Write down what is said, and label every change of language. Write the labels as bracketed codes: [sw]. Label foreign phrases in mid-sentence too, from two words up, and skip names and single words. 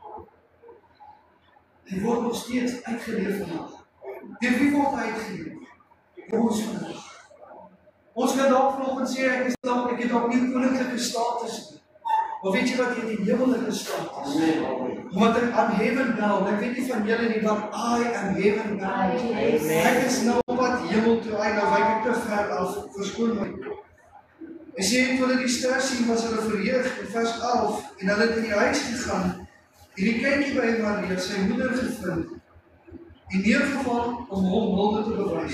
[af] Hy word nog steeds uitgeleef vandag. Deur wie word hy uitgeleef? Ons vandag. Ons kan dalk vanoggend sê, ek het dalk nie koninklike status nie. Maar weet jy wat, jy het die hemelike status. Omdat ek [en] am heaven bound, [af] ek weet nie van julle nie, maar [en] I am heaven bound. [af] Ek is nou op pad hemel toe, nou wyk ek te ver af, verskoon my. En sê, toe hulle die ster sien, was hulle verheug in vers 11, en hulle het in die huis gegaan, en die kindjie by Maria, sy moeder gevind, en neergeval om hom hulde te bewys.